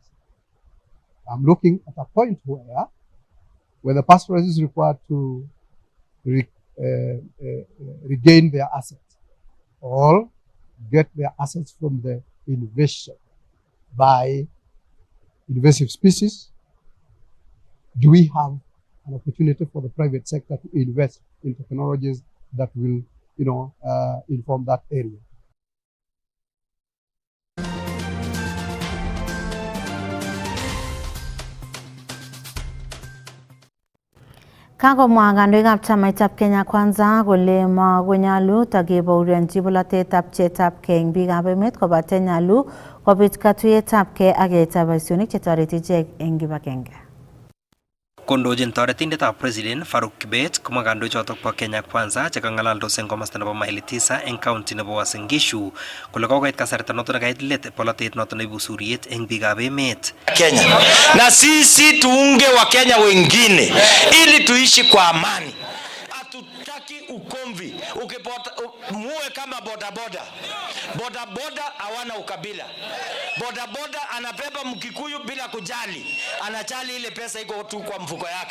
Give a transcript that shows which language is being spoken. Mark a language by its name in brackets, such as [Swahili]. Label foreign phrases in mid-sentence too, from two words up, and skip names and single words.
[English] I'm looking at a point where the pastoralist is required to regain their assets or get their assets from the invasion by invasive species. Do we have an opportunity for the private sector to invest in technologies that will, inform that area? [Kalenjin] Kakomwa kandoikab chamaitab Kenya Kwanza kole makonyolu takebaorionji bolotetab pcheetabkei eng biikab emet kobate nyolu kobit katuiyetabkei ak yaetab boisionik chetoreti ichek eng kibagenge. Kondochin toretindetab President Faruk Kibet komwa kandoichotok bo Kenya Kwanza chekang'alaldos eng komasta nebo Maili 9 eng county nebo Uasin Gishu kole kokoit kasarta noto nekait let polotet noto neibu suriet eng biikab emet Kenya. [Swahili] Na sisi tuunge wa Kenya wengine ili tuishi kwa amani. Hatutaki ukomvi. Ukipata muwe muwe kama bodaboda. Bodaboda hawana ukabila. Bodaboda anabeba Mkikuyu bila kujali, anajali ile pesa iko tu kwa mfuko yake.